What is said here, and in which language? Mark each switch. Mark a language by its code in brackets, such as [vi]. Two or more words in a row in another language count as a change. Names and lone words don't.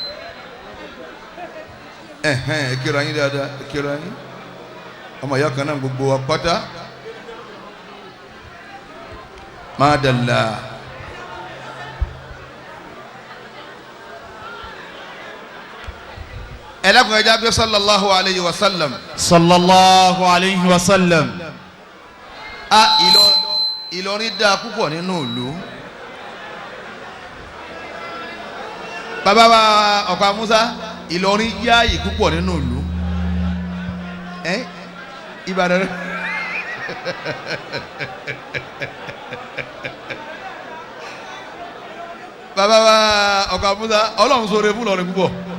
[yo] ẹ kíra yín dáadáa ẹ kíra yín ọmọ ìyá kan náà gbogbo wa pátá. máa dàlá. ẹ dákun ẹ jáde [ar] صلى الله عليه وسلم. صلى الله عليه وسلم. [yo] Ìlọrin dáa púpọ̀ nínú ìlú. Bàbá wa ọ̀pá Musa Ìlọrin yáàyè púpọ̀ nínú ìlú. Ìbàdàn rẹ̀. Bàbá wa ọ̀pá Musa Ọlọ́run sọ̀rọ̀ fún Ìlọrin púpọ̀.